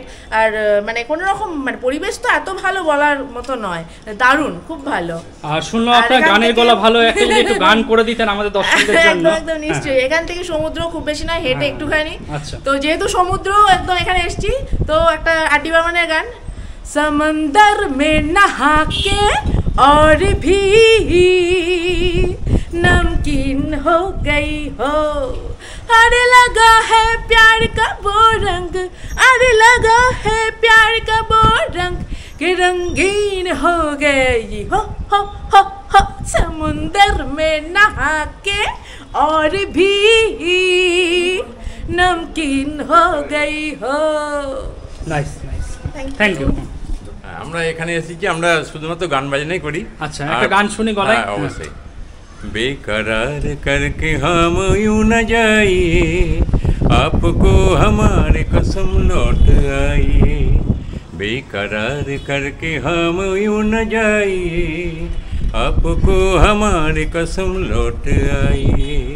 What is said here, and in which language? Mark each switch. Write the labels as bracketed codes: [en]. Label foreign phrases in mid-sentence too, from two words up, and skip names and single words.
[bn] আর মানে কোনো রকম মানে পরিবেশ তো এত ভালো বলার মতো নয়, দারুণ, খুব ভালো। আর শুনলাম আপনার গানের গলা ভালো, একটু গান করে দিতেন আমাদের দর্শকদের জন্য। একদম নিশ্চয়ই। এখান থেকে সমুদ্র খুব বেশি নয়, হেঁটে একটুখানি। তো যেহেতু সমুদ্র একদম এখানে এসছি, তো একটা আরডি বর্মনের গান, [hi] समुद्र में नहा के और भी नमकीन हो गई हो, अरे लगा है प्यार का वो रंग, अरे लगा है प्यार का वो रंग कि रंगीन हो गई हो समुंदर में नहा के और भी नमकीन हो गई हो। [en] Nice nice, thank you. [bn] আমরা এখানে এসেছি, আমরা শুধুমাত্র গান বাজনাই করি। আচ্ছা, একটা গান শুনি গলায়। অবশ্যই। [hi] बेकरार करके हम यूं न जाइए, आपको हमारे कसम लौट आइए, बेकरार करके हम यूं न जाइए, आपको हमारे कसम लौट आइए,